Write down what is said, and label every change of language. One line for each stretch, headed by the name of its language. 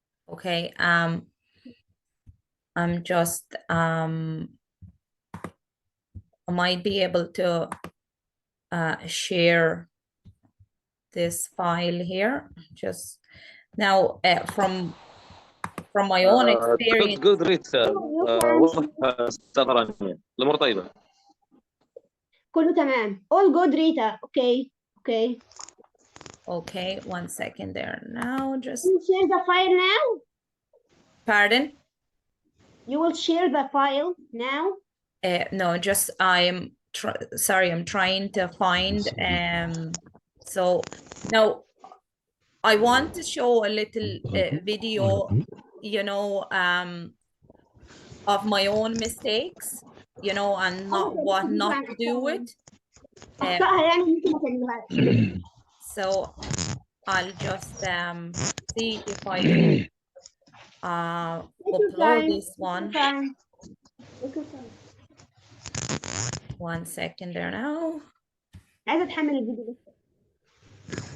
English: Okay, I'm just I might be able to share this file here just now from my own experience. good Rita.
Arabic: واضح استاذ رانيا، الامور طيبه. كله تمام.
English: All good, Rita. Okay. Okay, 1 second there now. Just You will share the file now? pardon? You will share the file now? No, just sorry, I'm trying to find so now I want to show a little video, you know, of my own mistakes, you know, and what not to do with.
Arabic: أخطائها يعني ممكن ما تعملوهاش.
English: So I'll just see if I can upload this one. 1 second there now.
Arabic: عايزة أتحمل الفيديو ده.